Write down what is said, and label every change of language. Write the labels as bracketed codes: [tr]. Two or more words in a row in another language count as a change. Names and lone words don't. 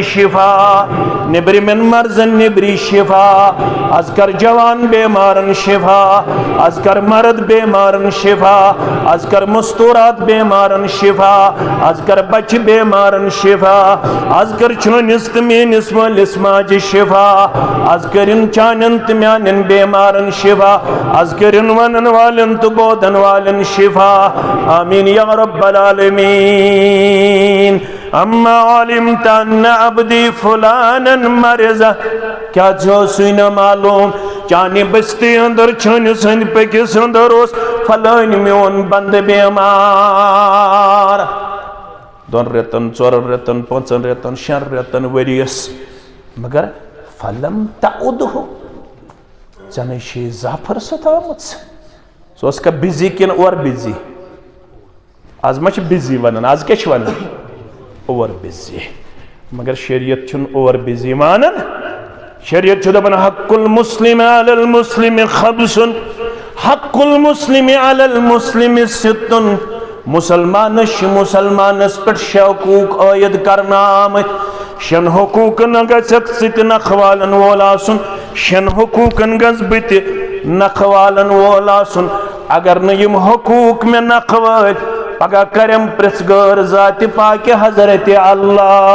[ks] شفا نیٚبرِمٮ۪ن مرضن نیٚبری شفا آز کر جوان بٮ۪مارن شفا آز کر مرد بٮ۪مارن شفا آز کر مستورات بٮ۪مارن شفا آز کر بچہِ بٮ۪مارن شفا آز کر چٲنِس تہٕ میٲنِس مٲلِس ماجہِ شفا آز کٔرِن چانٮ۪ن تہٕ میانٮ۪ن بٮ۪مارن شفا آز کٔرِن ونن والٮ۪ن تہٕ بودن والٮ۪ن شفا [ar] آمیٖن یا رب العالمیٖن اما علمت ان عبدی فلانا مرضہ [ks] کیا ژےٚ اوسُے نہٕ معلوم چانہِ بستی اندر چٲنِس أنٛدۍ پٔکِس اندر اوس فلٲنۍ میون بنٛدٕ بٮ۪مار 2 رٮ۪تن 4 رٮ۪تن 5 رٮ۪تن 6 رٮ۪تن ؤرِیس مگر [ar] فلم تعدہ [ks] ژےٚ نَے چھے زانٛہہ فٕرصت آمٕژ ژٕ اوسکھا بِزی کِنہٕ اورٕ بِزی آز ما چھِ بِزی ونان آز کیٛاہ چھِ ونان [en] over busy [ks] مگر شریعت چھُنہٕ [en] over busy [ks] مانان شریعت چھُ دپان [ar] حق المسلم علی المسلم خمسن حق المسلم علی المسلم ستن [ks] مسلمانس چھِ مسلمانس پٮ۪ٹھ 6 حقوٗق عٲید کرنہٕ آمٕتۍ 6 حقوٗقن گژھٮ۪کھ ژٕ تہِ نکھٕ والن وول آسُن 6 حقوٗقن گژھٕ بہٕ تہِ نکھٕ والن وول آسُن اگر نہٕ یِم حقوٗق مےٚ نکھٕ وٲلۍ پگاہ کریم پرٛژھ غٲر ذاتِ پاکہِ حضرتِ اللہ